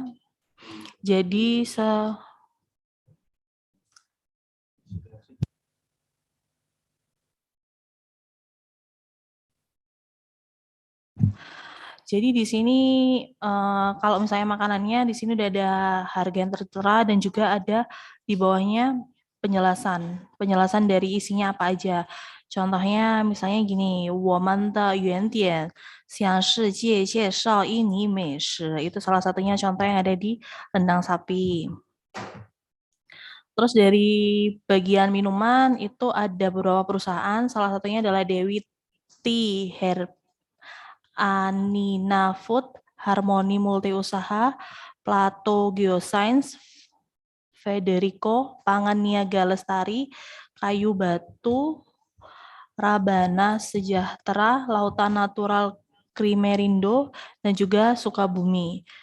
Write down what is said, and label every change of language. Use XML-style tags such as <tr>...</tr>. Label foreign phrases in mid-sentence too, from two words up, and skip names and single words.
<id>Jadi Jadi di sini kalau misalnya makanannya di sini udah ada harga yang tertera dan juga ada di bawahnya penjelasan dari isinya apa aja. Contohnya misalnya gini,</id> <zh>我们的原点向世界介绍印尼美食.</zh> <id>Itu salah satunya contoh yang ada di rendang sapi. Terus dari bagian minuman itu ada beberapa perusahaan, salah satunya adalah Dewi Tea Anina Food, Harmoni Multiusaha, Plato Geoscience, Federico, Pangan Niaga Lestari, Kayu Batu, Rabana Sejahtera, Lautan Natural Krimerindo, dan juga Sukabumi.</id>